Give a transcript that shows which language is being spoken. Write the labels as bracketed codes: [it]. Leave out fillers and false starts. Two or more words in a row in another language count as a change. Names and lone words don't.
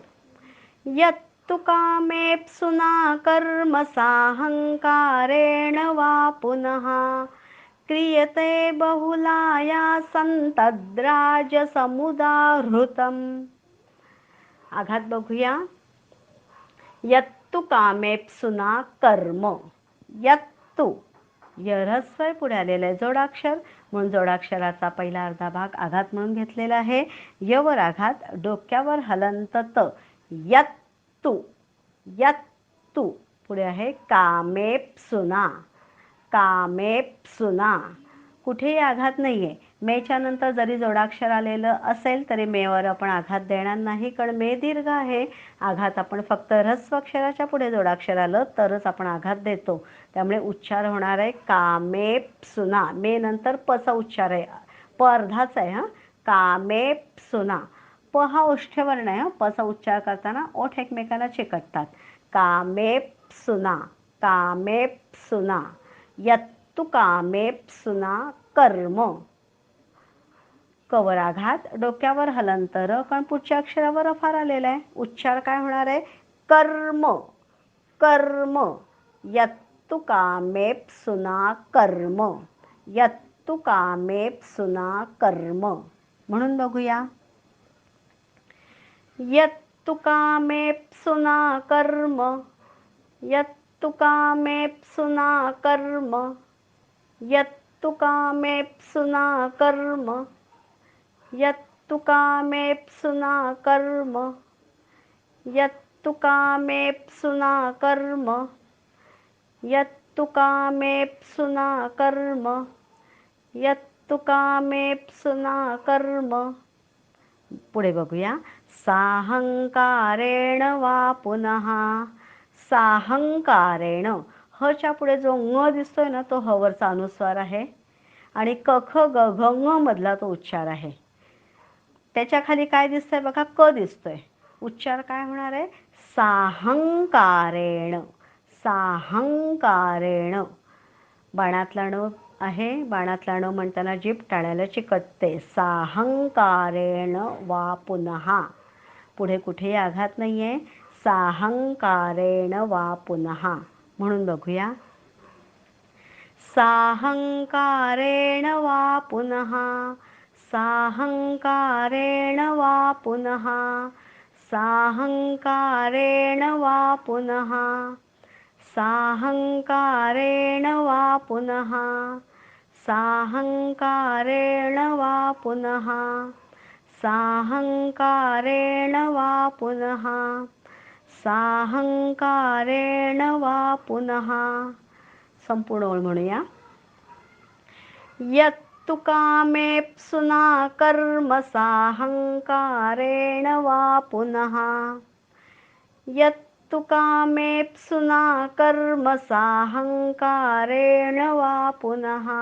[sa] यत्तु कामेप्सुना कर्म साहंकारेण वा पुनः क्रियते बहुलायासं तद्राजसमुदाहृतम्. [mr] आघात बघूया. [sa] यत्तु कामेप्सुना कर्म. [mr] यत्तु यरस्वय पुढे आलेलं आहे जोडाक्षर, म्हणून जोडाक्षराचा पहिला अर्धा भाग आघात म्हणून घेतलेला आहे. यवर आघात, डोक्यावर हलंत त. [sa] यत्तु यत्तु [mr] पुढे आहे कामेप्सुना. कामेप्सुना कुठेही आघात नाही आहे. मेच्या नंतर जरी जोडाक्षर आलेलं असेल तरी मेवर आपण आघात देणार नाही, कारण मे दीर्घ आहे. आघात आपण फक्त ऱ्हस्व अक्षराच्या पुढे जोडाक्षर आलं तरच आपण आघात देतो. त्यामुळे उच्चार होणार आहे कामेप्सुना. मे नंतर पचा उच्चार आहे. प अर्धाच आहे हां. कामेप्सुना. प हा ओष्ठ्यवर्ण आहे. पचा उच्चार करताना ओठ एकमेकांना चिकटतात. कामेप्सुना. कामेप्सुना. [sa] यत्तु कामेप्सुना कर्म. [mr] कवर आघात, डोक्यावर हलंतर, कारण पुढच्या अक्षरावर अफार आलेला आहे. उच्चार काय होणार आहे? कर्म. कर्म. [sa] यत्तु कामेप्सुना कर्म. यत्तु कामेप्सुना कर्म. [mr] म्हणून बघूया. [sa] यत्तु कामेप्सुना कर्म. यत्तु कामेप्सुना कर्म. यत्तु कामेप्सुना कर्म. यत्तु कामेप्सुना कर्म. यत्तु कामेप्सुना कर्म. यत्तु कामेप्सुना कर्म. यत्तु कामेप्सुना कर्म. [mr] पुढे बघूया. [sa] साहंकारेण वा पुनः. [mr] साहंकारेण. हच्या पुढे जो ङ दिसतोय ना, तो हवरचा अनुस्वार आहे आणि क ख ग घ ङ मधला तो उच्चार आहे. त्याच्या खाली काय दिसतंय बघा? क दिसतोय. उच्चार काय होणार आहे? साहंकारेण. साहंकारेण. बाणातला ण आहे. बाणातला ण म्हणताना जीभ टाळ्याला चिकटते. [sa] साहंकारेण वा पुनः. [mr] पुढे कुठेही आघात नाही आहे. [sa] साहंकारेण वा पुनः. [mr] म्हणून बघूया. [sa] साहंकारेण वा पुनः. साहंकारेण वा पुनः. साहंकारेण वा पुनः. साहंकारेण वा पुनः. साहंकारेण वा पुनः. साहंकारेण वा पुनः. साहंकारेण वा पुनः. [mr] संपूर्ण ओळ म्हणूया. [sa] यत्तु कामेप्सुना कर्म साहंकारेण वा पुनः. यत्तु कामेप्सुना कर्म साहंकारेण वा पुनः.